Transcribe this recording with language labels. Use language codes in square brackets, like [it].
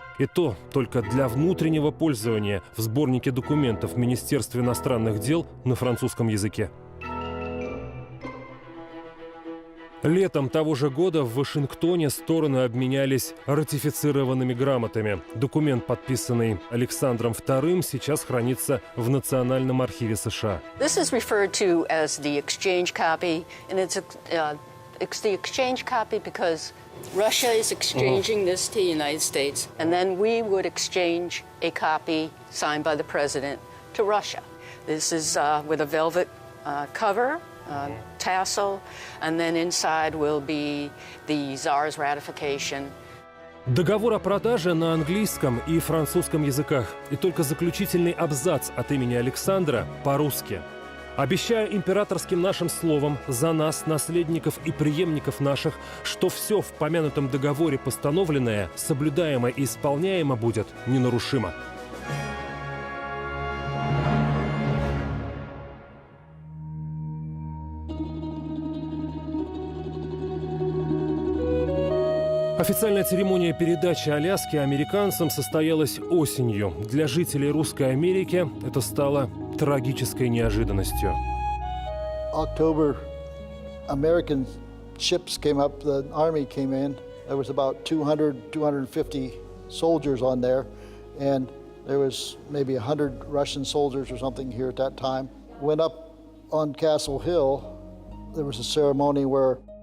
[ru] И то только для внутреннего пользования в сборнике документов Министерства иностранных дел на французском языке. Летом того же года в Вашингтоне стороны обменялись ратифицированными грамотами. Документ, подписанный Александром II, сейчас хранится в Национальном архиве США. [en] This is referred to as the exchange copy, and it's the exchange copy because Russia is exchanging this to the United States, and then we would exchange a copy signed by the president to Russia. This is with a velvet cover. Tassel, and then inside will be the Tsar's ratification. [ru] Договор о продаже на английском и французском языках, и только заключительный абзац от имени Александра по-русски. Обещаю императорским нашим словом за нас, наследников и преемников наших, что все в помянутом договоре постановленное, соблюдаемо и исполняемо будет ненарушимо. Официальная церемония передачи Аляски американцам состоялась осенью. Для жителей Русской Америки это стало трагической неожиданностью. [en] October, American ships came up, the army came in. There was about 250 soldiers on there, and there was maybe 100 Russian soldiers or something here at that time. Went up on Castle Hill. There was a ceremony where